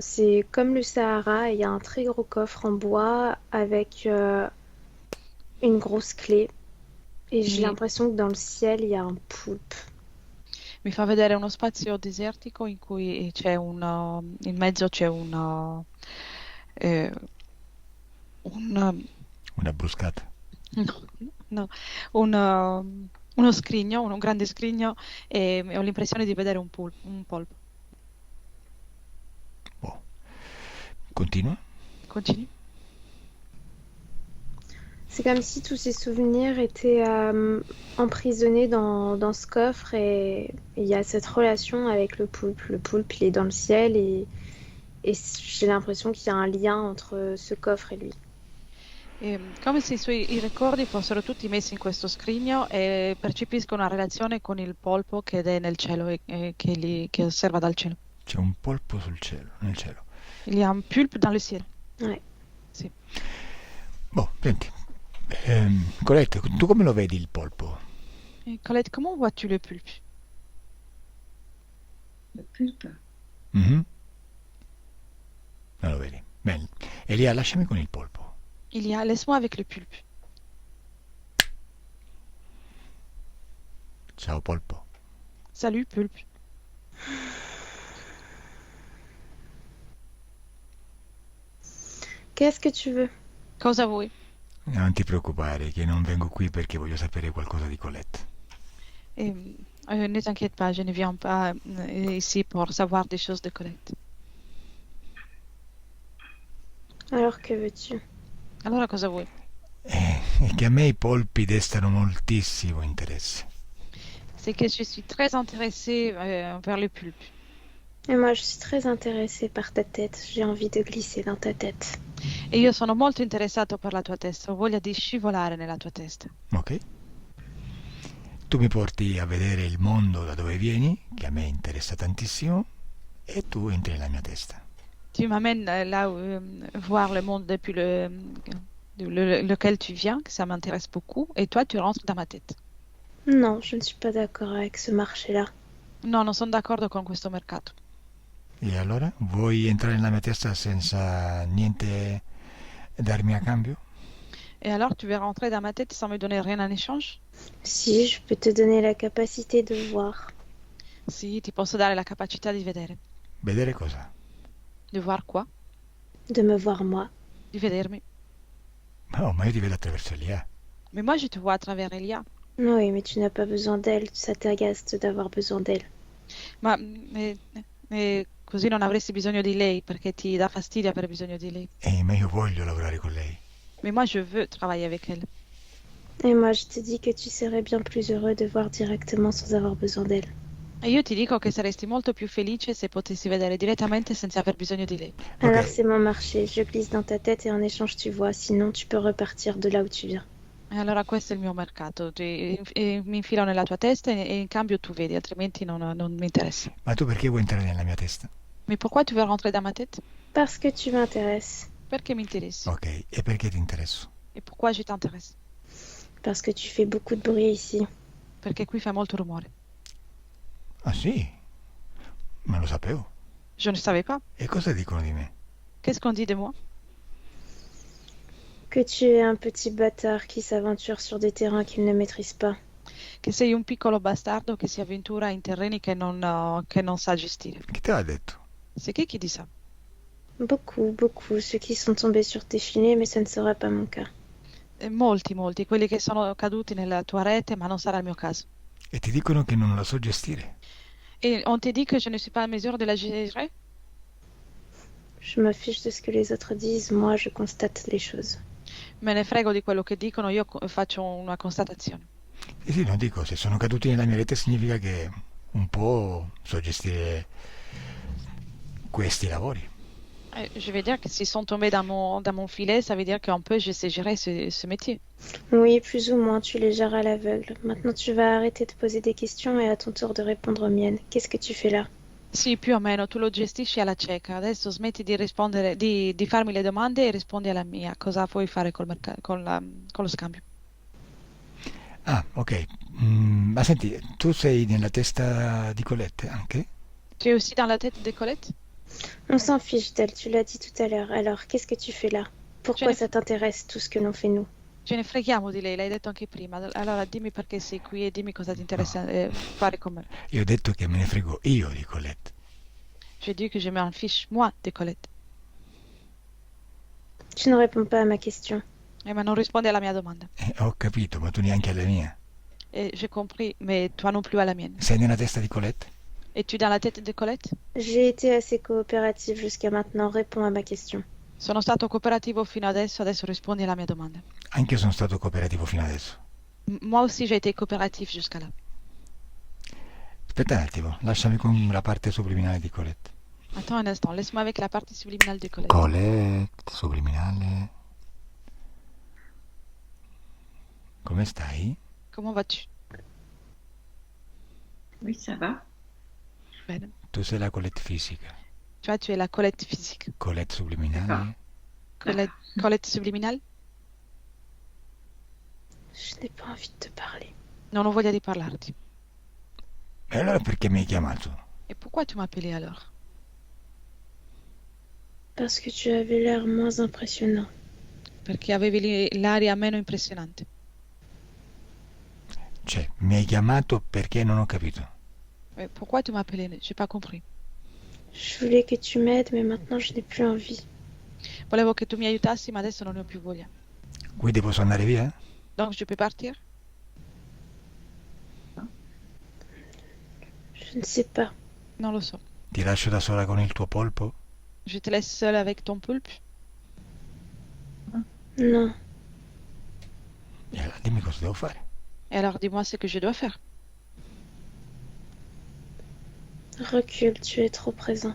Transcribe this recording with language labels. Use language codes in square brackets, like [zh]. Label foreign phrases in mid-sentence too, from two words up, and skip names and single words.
[fr] C'est comme le Sahara et il y a un très gros coffre en bois avec une grosse clé. Et j'ai Oui. l'impression que dans le ciel, il y a un poulpe. [it] Mi fa vedere uno spazio desertico in cui c'è in mezzo c'è una, Una bruscata. no, uno scrigno, un grande scrigno e ho l'impressione di vedere un polpo. Boh. Continua. Continui. [fr] C'est comme si tous ces souvenirs étaient emprisonnés dans ce coffre et il y a cette relation avec le poulpe. Le poulpe, il est dans le ciel et j'ai l'impression qu'il y a un lien entre ce coffre et lui. [it] Come se i ricordi fossero tutti messi in questo scrigno e percepisco una relazione con il polpo che è nel cielo e che osserva dal cielo. C'è un polpo sul cielo, nel cielo. [fr] Il y a un poulpe dans le ciel. Ouais. [it] Sì. Boh, senti. Colette, tu come lo vedi il polpo? [fr] Et Colette, comment vois-tu le poulpe? Le pulpe. [it] Mhm. Non lo vedi. Bene. Elia, lasciami con il polpo. [fr] Il y a, laisse-moi avec le poulpe. [it] Ciao polpo. [fr] Salut, poulpe. Qu'est-ce que tu veux? [it] Cosa vuoi? Non ti preoccupare che non vengo qui perché voglio sapere qualcosa di Colette. [fr] Ne t'inquiète pas, je ne viens pas ici pour savoir des choses de Colette. Alors que veux-tu? [it] Allora cosa vuoi? È che a me i polpi destano moltissimo interesse. [fr] C'est que je suis très intéressée vers le poulpe. Et moi, je suis très intéressée par ta tête. J'ai envie de glisser dans ta tête. [it] E io sono molto interessato per la tua testa, ho voglia di scivolare nella tua testa. Ok? Tu mi porti a vedere il mondo da dove vieni, che a me interessa tantissimo, e tu entri nella mia testa. [fr] Tu m'amènes là voir le monde depuis lequel tu viens, que ça m'intéresse beaucoup, et toi, tu rentres dans ma tête. Non, je ne suis pas d'accord avec ce marché-là. [it] No, non sono d'accordo con questo mercato. E allora? Vuoi entrare nella mia testa senza niente darmi a cambio? [fr] Et alors, tu veux rentrer dans ma tête sans me donner rien en échange? Si, je peux te donner la capacité de voir. [it] Sì, ti posso dare la capacità di vedere. Vedere cosa? [fr] Di voir quoi? De me voir moi. [it] Di vedermi. Ma io ti vedo attraverso Elia. [fr] Mais moi, je te vois à travers Elia. Oui, mais tu n'as pas besoin d'elle. Ça t'agace d'avoir besoin d'elle. [it] Ma così non avresti bisogno di lei, perché ti dà fastidio avere bisogno di lei. Ma io voglio lavorare con lei. [fr] Mais moi, je veux travailler avec elle. Et moi, je te dis que tu serais bien plus heureux de voir directement sans avoir besoin d'elle. [it] E io ti dico che saresti molto più felice se potessi vedere direttamente senza aver bisogno di lei. [fr] Alors Ok, c'est mon marché. Je glisse dans ta tête et en échange tu vois. Sinon, tu peux repartir de là où tu viens. [it] E allora questo è il mio mercato. Mi infilo nella tua testa e in cambio tu vedi, altrimenti non mi interessa. ma tu perché vuoi entrare nella mia testa? [fr] Mais pourquoi tu veux rentrer dans ma tête? Parce que tu m'intéresses. [it] Perché mi interessi? Ok, e perché ti interesso? [fr] E pourquoi je t'intéresse? Parce que tu fais beaucoup de bruit ici. [it] Perché qui fai molto rumore. Ah sì? Ma lo sapevo. [fr] Je ne savais pas. [it] E cosa dicono di me? [fr] Qu'est-ce qu'on dit de moi? Que tu es un petit bâtard qui s'aventure sur des terrains qu'il ne maîtrise pas. [it] Che sei un piccolo bastardo che si avventura in terreni che non sa gestire. Chi te l'ha detto? [fr] C'est chi dit ça? Beaucoup, beaucoup. Ceux qui sont tombés sur tes filets, mais ça ne sera pas mon cas. [it] Molti, quelli che sono caduti nella tua rete, ma non sarà il mio caso. E ti dicono che non la so gestire. [fr] Et on te dit que je ne suis pas en mesure de la gérer? Je me fiche de ce que les autres disent. Moi, je constate les choses. [it] Me ne frego di quello che dicono, io faccio una constatazione. Sì, non dico, se sono caduti nella mia rete significa che un po' so gestire questi lavori. [fr] Je vais dire que s'ils sont tombés dans mon filet, ça veut dire qu'un peu je sais gérer ce métier. Oui, plus ou moins, tu les gères à l'aveugle. Maintenant, tu vas arrêter de poser des questions et à ton tour de répondre aux miennes. Qu'est-ce que tu fais là? [it] Sì, più o meno, tu lo gestisci alla cieca. Adesso smetti di rispondere, di farmi le domande e rispondi alla mia. Cosa vuoi fare con lo scambio? Ah, ok. Ma senti, tu sei nella testa di Colette anche? [fr] Tu es aussi dans la tête de Colette? On s'en fiche d'elle, tu l'as dit tout à l'heure. Alors, qu'est-ce que tu fais là? Pourquoi Je- ça t'intéresse tout ce que l'on fait nous? [it] Ce ne freghiamo di lei, l'hai detto anche prima. Allora dimmi perché sei qui e dimmi cosa ti interessa fare con me. Io ho detto che me ne frego io di Colette. [fr] Je dis que je m'en fiche, moi, de Colette. Tu ne réponds pas à ma question. [it] Ma non rispondi alla mia domanda. Ho capito, ma tu neanche alla mia. [fr] Et j'ai compris, mais toi non plus à la mienne. [it] Sei nella testa di Colette? [fr] Es-tu dans la tête de Colette? J'ai été assez coopérative jusqu'à maintenant. Réponds à ma question. [it] Sono stato cooperativo fino adesso rispondi alla mia domanda. Anche io sono stato cooperativo fino adesso. [fr] Moi aussi j'ai été coopératif jusqu'à là. [it] Aspetta un attimo, lasciami con la parte subliminale di Colette. [fr] Attends un instant, laisse-moi avec la partie subliminale de Colette. Colette, [it] subliminale. Come stai? [fr] Comment vas-tu? Oui, ça va. [it] Bene. Tu sei la Colette fisica. [fr] Tu vois, tu es la Colette physique. Colette subliminale. Colette subliminale? Je n'ai pas envie de te parler. [it] Non ho voglia di parlarti. E allora perché mi hai chiamato? [fr] Et pourquoi tu m'as appelé alors? Parce que tu avais l'air moins impressionnant. [it] Perché avevi l'aria meno impressionante. Cioè, mi hai chiamato perché non ho capito. [fr] Pourquoi tu m'as appelé? J'ai pas compris. Je voulais que tu m'aides, mais maintenant je n'ai plus envie. [it] Volevo che tu mi aiutassi, ma adesso non ne ho più voglia. Quindi posso andare via? [fr] Donc je peux partir? Je ne sais pas. [it] Non lo so. Ti lascio da sola con il tuo polpo? [fr] Je te laisse seule avec ton poulpe? Non. [it] E allora dimmi cosa devo fare. [fr] Et alors dis-moi ce que je dois faire. Recule, tu es trop présent.